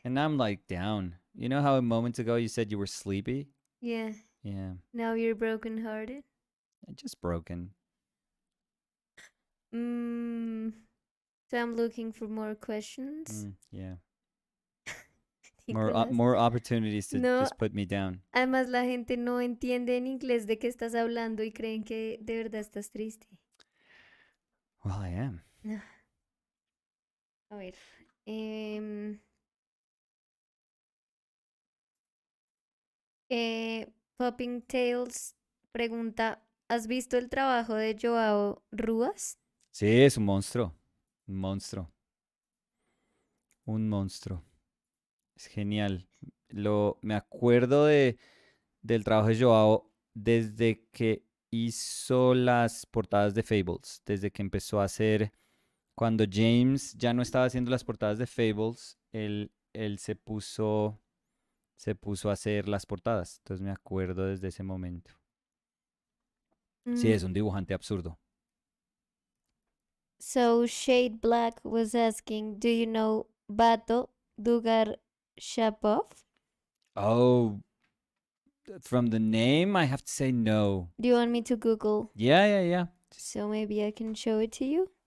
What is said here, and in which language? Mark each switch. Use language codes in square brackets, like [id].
[en] and now I'm like down. You know how a moment ago you said you were sleepy? yeah. Yeah, Now you're brokenhearted. just broken. Mm, so I'm looking for more questions. Yeah, Nicolás. more opportunities to No, just put me down. [es] además la gente no entiende en inglés de qué estás hablando y creen que de verdad estás triste. [en] Well, I am. [es] No. A ver. em, Popping Tales pregunta, ¿has visto el trabajo de Joao Ruas? Sí, es un monstruo. Un monstruo. Un monstruo. Es genial. Me acuerdo del trabajo de Joao desde que hizo las portadas de Fables, desde que empezó a hacer, cuando James ya no estaba haciendo las portadas de Fables, él se puso a hacer las portadas. Entonces me acuerdo desde ese momento. Sí, Mm, es un dibujante absurdo. [en] So Shade Black was asking, do you know Bato Dugar Shapov? Oh, from the name, I have to say no. Do you want me to Google? Yeah. So maybe I can show it to you.